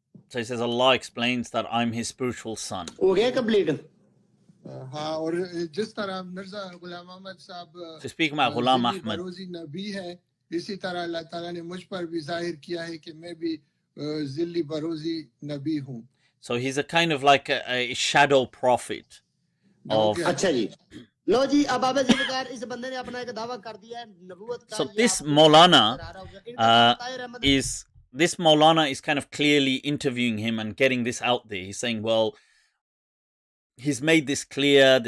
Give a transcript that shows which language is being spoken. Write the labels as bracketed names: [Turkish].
[English] So he says Allah explains that I'm his spiritual son. So speaking about Ghulam Ahmad. [Hindi] इसी तरह अल्लाह ताला ने मुझ पर भी जाहिर किया है कि मैं भी ज़िल्ली बरोज़ी नबी हूँ. [English] So he's a kind of like a shadow prophet of. [Hindi] अच्छा जी. लो जी अब आप ज़िम्मेदार इस बंदे ने अपना एक दावा कर दिया है नबूवत का. [English] So this Maulana is kind of clearly interviewing him and getting this out there. He's saying, well, he's made this clear.